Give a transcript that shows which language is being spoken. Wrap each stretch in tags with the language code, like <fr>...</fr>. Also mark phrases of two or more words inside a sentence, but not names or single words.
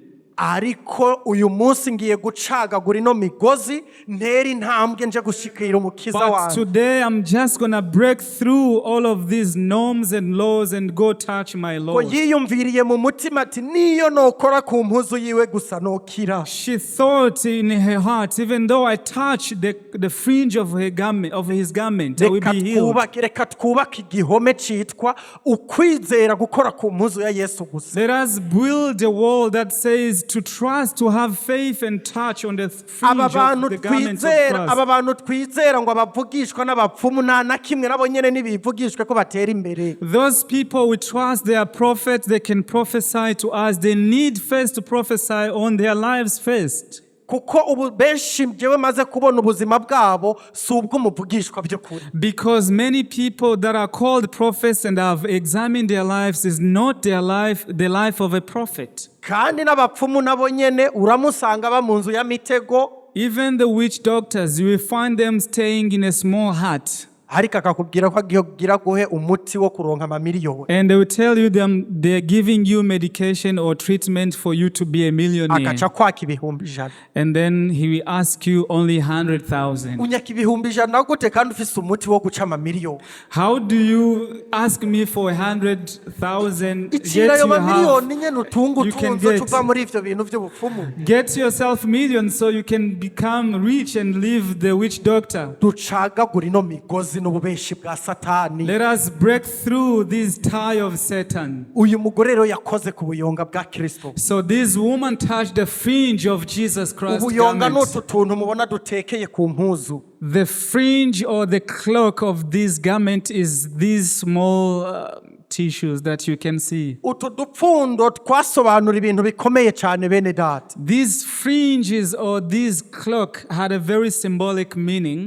<rn>Ariko uyu munsi ngiye gucagagura ino migozi ntera intambwe nje gushikira umukiza</rn> <en>But</en> <rn>wanjye.</rn> <en>today I'm just gonna break through all of these norms and laws and go touch my</en> <rn>Ko</rn> <en>Lord.</en> <rn>yiyumviriye mu mutima ati niyo nokora ku mpuzu yiwe gusa nokira.</rn> <en>She thought in her heart, even though I touch the fringe of her garment, of his garment, I will be healed.</en> <rn>Reka twubake igihome citwa ukwizera gukora ku mpuzu ya Yesu gusa.</rn> <en>Let us build a wall that says to trust, to have faith and touch on the fringe of the garment of Christ.</en> <rn>Aba bantu twizera ngo abavugishwa n'abapfumu nta na kimwe nabo nyene nibivugishwe ko batera imbere.</rn> <en>Those people we trust, they are prophets, they can prophesy to us. They need first to prophesy on their lives first.</en> <rn>Kuko ubu benshi jewe maze kubona ubuzima bwabo si ubw'umuvugishwa by'ukuri.</rn> <en>Because many people that are called prophets and have examined their lives is not their life, the life of a prophet.</en> <rn>Kandi n'abapfumu nabo nyene uramusanga ba mu nzu ya mitego.</rn> <en>Even the witch doctors, you will find them staying in a small hut.</en> <rn>Ariko akakubwira ko agira guhe umuti wo kuronka amamiliyoni.</rn> <en>And they will tell you they're giving you medication or treatment for you to be a millionaire.</en> <rn>Akaca kwaka ibihumbi 100.</rn> <en>And then he will ask you only 100,000.</en> <rn>Unyaka ibihumbi 100 gute kandi ufise umuti wo guca amamiliyoni?</rn> <en>How do you ask me for 100,000 yet</en> <rn>Ichira yo</rn> <en>you have,</en> <rn>mamiliyoni nyene utunga</rn> <en>you can</en> <rn>utunze</rn> <en>get-</en> <rn>tuva muri ivyo bintu by'ubupfumu.</rn> <en>get yourself millions so you can become rich and leave the witch doctor?</en> <rn>Ducagagura ino migozi n'ububeshi bwa Satani.</rn> <en>Let us break through this tie of Satan.</en> <rn>Uyu mugore rero yakoze ku buyonga bwa Kristo.</rn> <en>So this woman touched the fringe of Jesus Christ's</en> <rn>Ubuyonga</rn> <en>garment.</en> <rn>n'utu tuntu mubona dutekeye ku mpuzu.</rn> <en>The fringe or the cloak of this garment is these small tissues that you can see.</en> <rn>Utu dupfundo twasobanura ibintu bikomeye cyane bene data.</rn> <en>These fringes or this cloak had a very symbolic meaning.</en>